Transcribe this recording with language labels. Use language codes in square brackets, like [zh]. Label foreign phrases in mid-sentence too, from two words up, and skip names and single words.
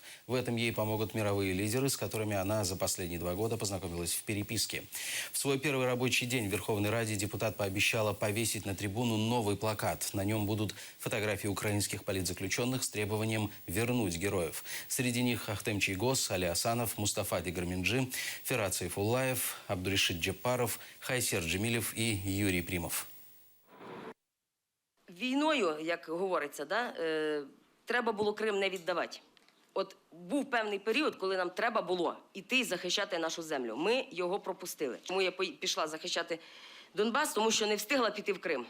[ru] В этом ей помогут мировые лидеры, с которыми она за последние 2 года познакомилась в переписке. В свой первый рабочий день в Верховной Раде депутат пообещала повесить на трибуну новый плакат. На нем будут фотографии украинских политзаключенных с требованием вернуть героев. Среди них Ахтем Чийгоз, Али Асанов, Мустафа Дегрменджи, Ферат Сайфуллаев, Абдуришит Джапаров, Хайсер Джемилев и Юрий Примов. [uk] Війною, як говориться, треба було Крим не віддавати. От був певний період, коли нам треба було йти і захищати нашу землю. Ми його пропустили. Тому я пішла захищати Донбас, тому що не встигла піти в Крим.